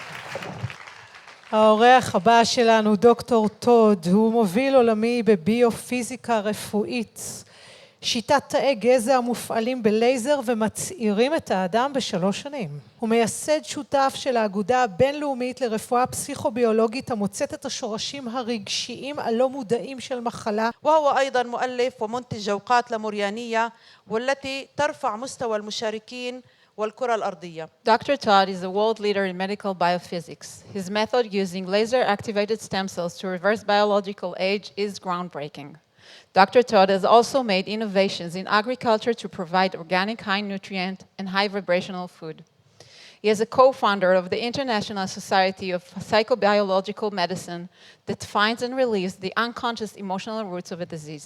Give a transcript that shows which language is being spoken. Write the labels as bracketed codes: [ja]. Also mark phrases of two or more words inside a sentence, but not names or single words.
[he] האורח הבא שלנו, דוקטור טוד, הוא מוביל עולמי בביופיזיקה רפואית. שיטת תאי גזע המופעלים בלייזר ומצעירים את האדם ב3 שנים. הוא מייסד שותף של האגודה הבינלאומית לרפואה פסיכוביולוגית המוצאת את השורשים הרגשיים הלא מודעים של מחלה. [ar] وهو أيضا مؤلف ومنتج جوقات لموريانية والتي ترفع مستوى المشاركين والكرة الأرضية. [en] Dr. Todd is a world leader in medical biophysics. His method using laser-activated stem cells to reverse biological age is groundbreaking. Dr. Todd has also made innovations in agriculture to provide organic, high-nutrient, and high-vibrational food. He is a co-founder of the International Society of Psychobiological Medicine that finds and relieves the unconscious emotional roots of a disease.